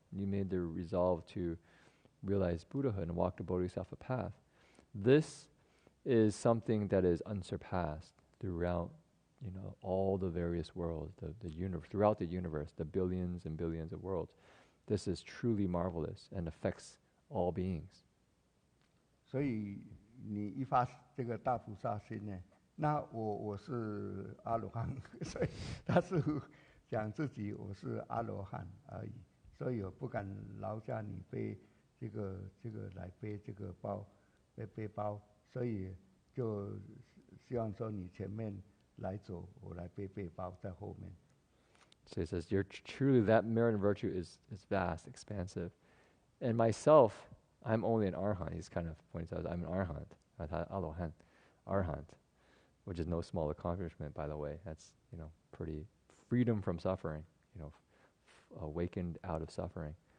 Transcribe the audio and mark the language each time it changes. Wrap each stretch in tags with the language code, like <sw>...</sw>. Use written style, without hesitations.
<en>You made the resolve to realize Buddhahood and walk the Bodhisattva path. This is something that is unsurpassed throughout, all the various worlds, throughout the universe, the billions and billions of worlds. This is truly marvelous and affects all beings.</en> <zh>所以你一发这个大菩萨心呢，那我是阿罗汉，所以他是讲自己我是阿罗汉而已，所以我不敢劳驾你背这个来背这个背包，所以就希望说你前面来走，我来背背包在后面。</zh> <en>So he says, you're truly, that merit and virtue is vast, expansive. And myself, I'm only an arhat. He's kind of pointing out, I'm an arhat, arhat, which is no small accomplishment, by the way. That's, pretty freedom from suffering, awakened out of suffering.</en>